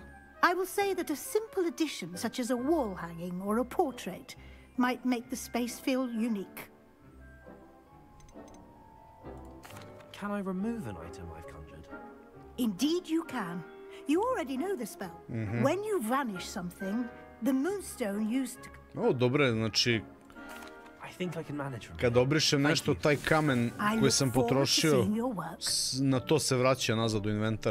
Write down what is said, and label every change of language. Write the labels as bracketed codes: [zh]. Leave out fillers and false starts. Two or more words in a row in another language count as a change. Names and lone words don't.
[en] I will say that a simple addition, such as a wall hanging or a portrait, might make the space feel unique. Can I remove an item I've conjured? Indeed you can. You already know the spell. When you vanish something, the moonstone used to... [hr] O, dobro je, znači, [en] I think I can manage from [hr] kad obrišem nešto, taj kamen koji sam potrošio, na to se vraća nazad u inventar.